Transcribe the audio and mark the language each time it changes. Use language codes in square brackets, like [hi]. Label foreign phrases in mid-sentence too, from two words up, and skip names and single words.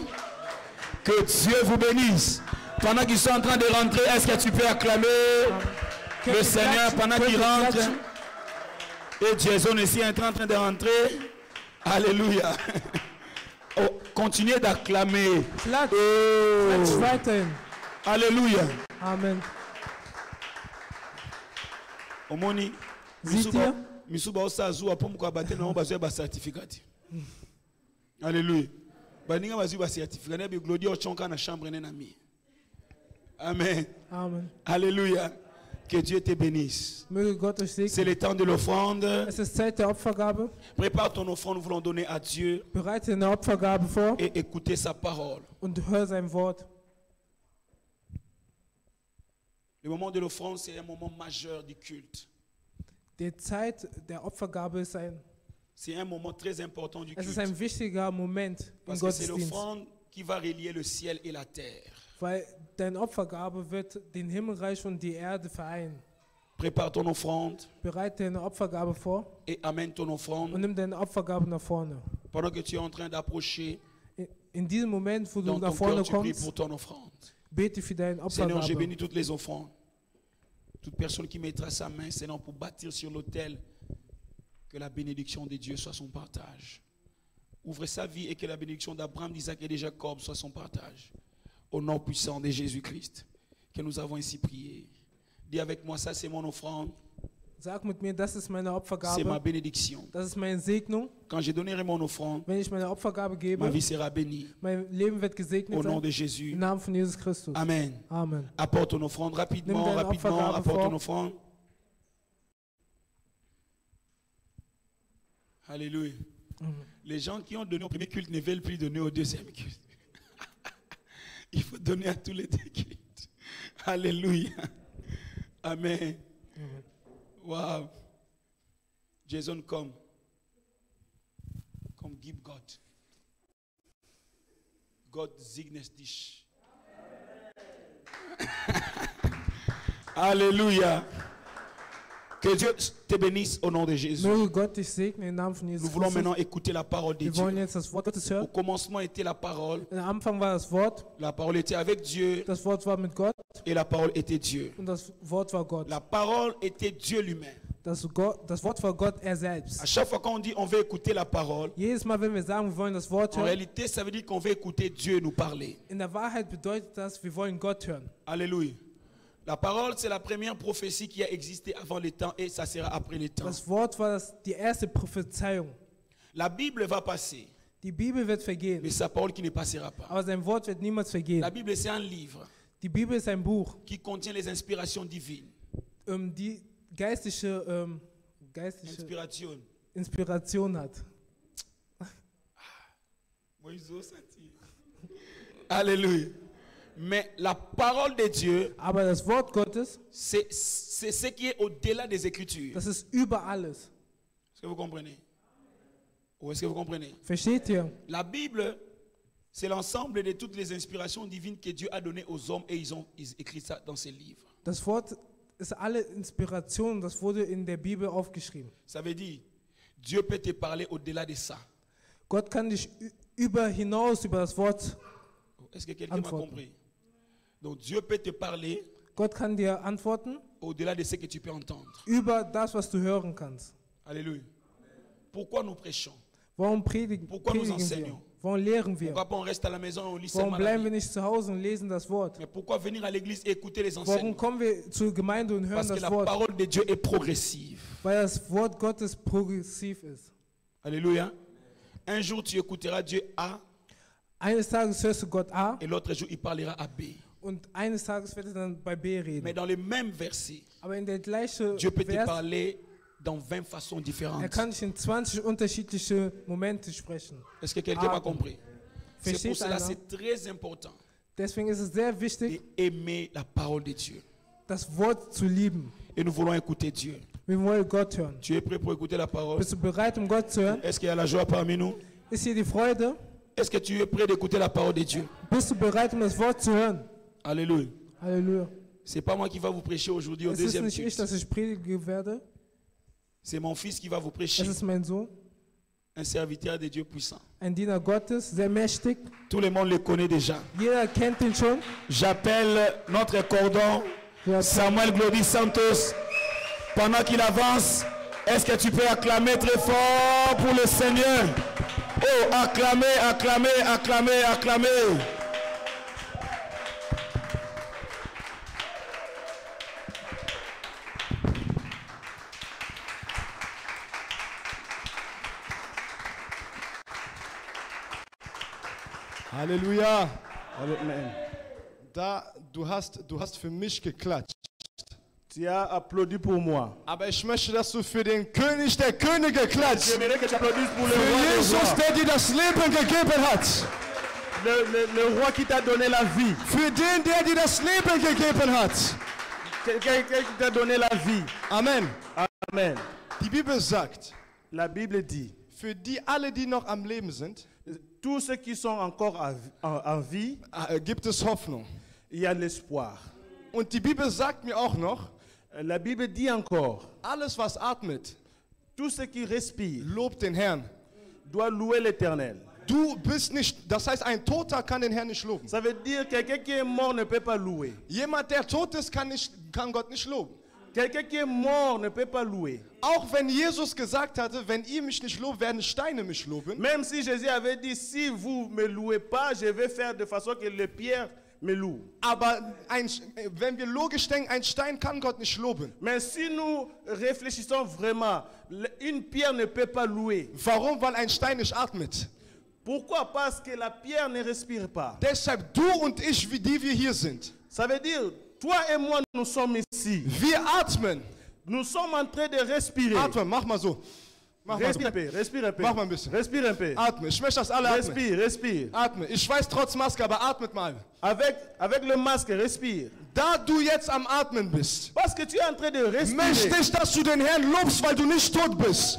[fr] Que Dieu vous bénisse. Pendant qu'ils sont en train de rentrer, est-ce que tu peux acclamer le Seigneur pendant qu'ils rentrent? Et Jason aussi est en train de rentrer. Alléluia. Oh, continuez d'acclamer. [de] Klatsch, Oh. klatsch weiterhin. [fr] Alléluia. Amen. [ln] Omoni. [de] Seht ihr? [ln] Misuba osazu apo mko abate na bazo ba certificat. [fr] Alléluia. [ln] Baninga bazu ba certificat na bi Glody ochonka na chambre na mi. [fr] Amen. Amen. Alléluia. Que Dieu te bénisse. [de] Möge Gott euch [fr] C'est [de] segnen. [fr] le temps de l'offrande. [de] Es ist Zeit der Opfergabe. [fr] Prépare ton offrande, nous voulons donner à Dieu [de] Bereite eine Opfergabe vor [fr] et écouter sa parole. [de] und hör sein Wort. [fr] Le moment de l'offrande, c'est un moment majeur du culte. [de] Die Zeit der Opfergabe ist [fr] C'est un moment très important du [de] es ist [fr] culte. [de] ein wichtiger Moment im [fr] Parce que c'est [de] Gottesdienst, [fr] l'offrande qui va relier le ciel et la terre. [de] weil deine Opfergabe wird den Himmelreich und die Erde vereinen. [fr] Prépare ton offrande [de] Bereite deine Opfergabe vor [fr] et amène ton [de] und [fr] offrande. [de] nimm deine Opfergabe nach vorne. [fr] Pendant que tu es en train d'approcher, [de] In diesem Moment, wo du [fr] dans [de] nach [fr] ton [de] vorne [fr] cœur, tu pries [de] kommst, [fr] pour ton offrande. [de] bete für deine [fr] Seigneur, j'ai [de] Opfergabe. [fr] béni toutes les offrandes. Toute personne qui mettra sa main, Seigneur, pour bâtir sur l'autel, que la bénédiction de Dieu soit son partage. Ouvre sa vie et que la bénédiction d'Abraham, d'Isaac et de Jacob soit son partage. Au nom puissant de Jésus-Christ, que nous avons ainsi prié. Dis avec moi, ça c'est mon offrande. [de] Sag mit mir, das ist meine [fr] c'est ma [de] Opfergabe, [fr] bénédiction. [de] das ist meine Segnung. [fr] Quand je donnerai mon offrande, [de] Wenn ich meine Opfergabe [fr] ma [de] gebe, [fr] vie sera bénie. [de] mein Leben wird gesegnet [fr] Au nom [de] sein. [fr] de Jésus. [de] Im Namen von Jesus Christus. [fr] Amen. Amen. Apporte ton offrande rapidement, Nimm deine rapidement, Opfergabe apporte vor. ton offrande. Alléluia. Les gens qui ont donné au premier culte ne veulent plus donner au deuxième culte. Il faut donner à tous les deux cultes. Alléluia. Amen. Wow. [en] Jason, come. Come, give God. [de] God signes dich. [fr] Alléluia. Que Dieu te bénisse au nom de Jésus. [de] Möge Gott dich segnen im Namen von [fr] Nous [de] Jesus [fr] voulons maintenant [de] Christus. [fr] écouter la parole de [de] Wir wollen [fr] Dieu. [de] jetzt das Wort Gottes [fr] Au [de] hören. [fr] commencement était la parole. [de] Am Anfang war das Wort, [fr] La parole était avec Dieu [de] das Wort war mit Gott [fr] et la parole était Dieu. [de] und das Wort war Gott. [fr] La parole était Dieu lui-même. [de] Das Wort war Gott, er selbst. [fr] À chaque fois qu'on dit on veut écouter la parole, [de] Jedes Mal, wenn wir sagen, wir wollen das Wort [fr] en [de] hören, [fr] réalité, ça veut dire qu'on veut écouter Dieu nous parler. [de] in der Wahrheit bedeutet das, wir wollen Gott hören. [fr] Alléluia. La parole, c'est la première prophétie qui a existé avant les temps et ça sera après les temps. [de] Das Wort war die erste Prophezeiung. [fr] La Bible va passer, [de] Die Bibel wird [fr] mais [de] vergehen, [fr] sa parole qui ne passera pas. [de] aber sein Wort wird niemals vergehen. [fr] La Bible, c'est un livre [de] Die Bibel ist ein Buch, [fr] qui contient les inspirations divines. [de] die geistliche Inspiration. Inspiration hat. [fr] Alléluia. Mais la parole de Dieu, [de] Aber das Wort Gottes, [fr] c'est ce qui est au-delà des Écritures. [de] das ist über alles. [fr] Est-ce que vous comprenez? Ou est-ce que vous comprenez? [de] Versteht ihr? [fr] La Bible, c'est l'ensemble de toutes les inspirations divines que Dieu a données aux hommes et ils ont écrit ça dans ses livres. [de] Das Wort ist alle Inspiration, das wurde in der Bibel aufgeschrieben. [fr] Ça veut dire, Dieu peut te parler au-delà de ça. [de] Gott kann dich hinaus über das Wort [fr] Est-ce que quelqu'un m'a [de] antworten. [fr] compris? Donc Dieu peut te parler [de] Gott kann dir antworten [fr] au-delà de ce que tu peux entendre. [de] über das, was du hören kannst. [fr] Alléluia. Pourquoi nous prêchons? [de] Warum predigen [fr] Pourquoi nous [de] wir? [fr] enseignons? [de] Warum lehren wir? [fr] Pourquoi pas on reste à la maison et on lit [de] Warum [fr] seulement la [de] bleiben wir [fr] Bible? [de] nicht zu Hause und lesen das Wort? [fr] Mais pourquoi venir à l'église et écouter les [de] Warum [fr] enseignements? [de] kommen wir zur Gemeinde und hören [fr] Parce que [de] das [fr] la [de] Wort? [fr] parole de Dieu est progressive. [de] Weil das Wort Gottes progressiv ist. [fr] Alléluia. Un jour tu écouteras Dieu A [de] Eines Tages hörst du Gott A [fr] et l'autre jour il parlera à B. [de] und eines Tages wird er dann bei B [fr] Mais [de] reden. [fr] dans les mêmes versets, [de] Aber in der gleichen [fr] Dieu peut te [de] Vers, [fr] parler dans 20 façons différentes. [de] kann dich in 20 unterschiedliche Momente sprechen. [fr] Est-ce que quelqu'un m'a compris? C'est pour [de] Versteht [fr] cela [de] einer? [fr] c'est très important [de] Deswegen ist es sehr wichtig, [fr] d'aimer la parole de Dieu. [de] das Wort zu lieben. [fr] Et nous voulons écouter Dieu. [de] Wir wollen Gott hören. [fr] Tu es prêt pour écouter la parole? [de] Bist du bereit, Gott zu hören? [fr] Est-ce qu'il y a la joie parmi nous? [de] Ist hier die Freude? [fr] Est-ce que tu es prêt d'écouter la parole de Dieu? [de] Bist du bereit, das Wort zu hören? [fr] Alléluia. [de] Halleluja. [fr] C'est pas moi qui va vous prêcher aujourd'hui au [de] Es ist [fr] deuxième [de] nicht ich, [fr] culte. [de] dass ich predigen werde. [fr] C'est mon fils qui va vous [de] Es [fr] prêcher. [de] ist mein Sohn, [fr] Un serviteur de Dieu puissant. [de] ein Diener Gottes, sehr mächtig. [fr] Tout le monde le connaît déjà. [de] Jeder kennt ihn schon. [fr] J'appelle notre cordon Samuel Glody Santos. Pendant qu'il avance, est-ce que tu peux acclamer très fort pour le Seigneur? Oh, acclamer, acclamer, acclamer, acclamer. [de] Halleluja. Amen. Du hast für mich geklatscht. [fr] Tu as applaudi pour moi. [de] Aber ich möchte, dass du für den König der Könige klatscht. [fr] J'aimerais que tu applaudisses pour le [de] Für [fr] roi des [de] Jesus, [fr] rois. [de] der dir das Leben gegeben hat. [fr] Le roi qui t'a donné la vie. [de] Für den, der dir das Leben gegeben hat. [fr] Quelqu'un qui t'a donné la vie. Amen. Amen. [de] Die Bibel sagt, [fr] La Bible dit, [de] für die alle, die noch am Leben sind, [fr] tous ceux qui sont encore en vie, [de] gibt es Hoffnung. [fr] il y a l'espoir. [de] Und die Bibel sagt mir auch noch, [fr] La Bible dit encore, [de] alles was atmet, [fr] tout ce qui respire [de] lobt den Herrn. [fr] doit louer l'Éternel. [de] Du bist nicht, das heißt, ein Toter kann den Herrn nicht loben. [fr] Ça veut dire que quelqu'un qui est mort ne peut pas louer. [de] Jemand, der tot ist, kann Gott nicht loben. [fr] Quelqu'un qui est mort ne peut pas louer. [de] Auch wenn Jesus gesagt hatte, wenn ihr mich nicht lobt, werden Steine mich loben. [fr] Même si Jésus avait dit, si vous ne me louez pas, je vais faire de façon que les pierres me loue. [de] Aber wenn wir logisch denken, ein Stein kann Gott nicht loben. [fr] Mais si nous réfléchissons vraiment, une pierre ne peut pas louer. [de] Warum? Weil ein Stein nicht atmet. [fr] Pourquoi? Parce que la pierre ne respire pas. [de] Deshalb du und ich, wie die wir hier sind. [fr] Ça veut dire, toi et moi, nous sommes ici. [de] Wir atmen. [fr] Nous sommes en train de respirer. [de] Atmen, mach mal so. Mach mal so. [fr] Respire un peu, respire un peu. [de] Mach mal ein bisschen. [fr] Respire un peu. [de] Atme. Ich möchte, dass alle atmen. [fr] Respire, respire. [de] Atme. Ich weiß trotz Maske, aber atmet mal. [fr] Avec le masque, respire. [de] Da du jetzt am Atmen bist, [fr] Parce que tu es en train de [de] möchte [fr] respirer. [de] ich, dass du den Herrn lobst, weil du nicht tot bist.